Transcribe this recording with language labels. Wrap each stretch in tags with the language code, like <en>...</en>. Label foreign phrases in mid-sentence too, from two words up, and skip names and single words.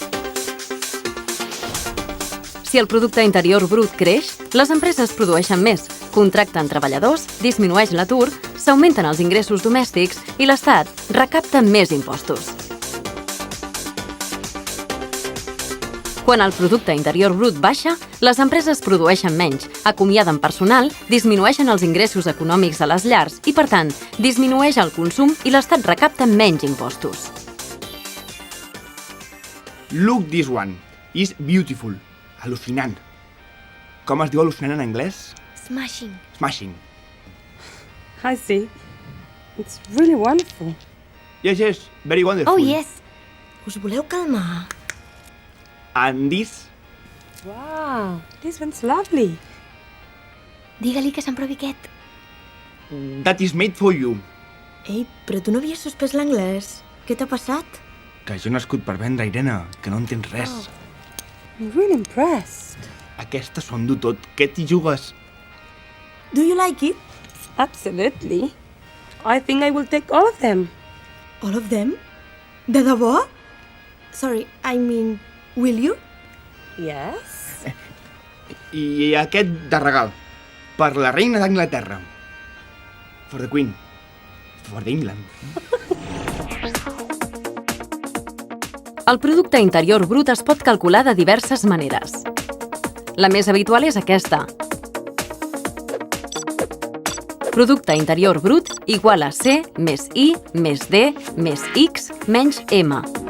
<ca>Si el producte interior brut creix, les empreses produeixen més, contracten treballadors, disminueix l'atur, s'augmenten els ingressos domèstics i l'Estat recapta més impostos. Quan el producte interior brut baixa, les empreses produeixen menys, acomiaden personal, disminueixen els ingressos econòmics a les llars i, per tant, disminueix el consum i l'Estat recapta menys impostos.</ca> <en>Look this one. Is beautiful.</en> <ca>Al·lucinant. Com es diu al·lucinant en anglès?</ca> <en>Smashing. Smashing. I see. It's really wonderful. Yes. Very wonderful. Oh, yes.</en> <ca>Us voleu calmar?</ca> <en>And this? Wow, this one's lovely.</en> <ca>Digue-li que s'emprovi aquest.</ca> <en>That is made for you.</en> <ca>Ei, però tu no havies suspès l'anglès. Què t'ha passat? Que jo he nascut per vendre, Irene, que no entens res.</ca> <en>I'm really impressed.</en> <ca>Aquesta s'ho endú tot. Què t'hi jugues?</ca> <en>Do you like it? Absolutely. I think I will take all of them. All of them?</en> <ca>De debò?</ca> <en>Sorry, I mean, will you? Yes.</en> <ca>I aquest de regal. Per la reina d'Anglaterra.</ca> <en>For the Queen. For England.</en> <ca>El producte interior brut es pot calcular de diverses maneres. La més habitual és aquesta. Producte interior brut igual a C més I més D més X menys M.</ca>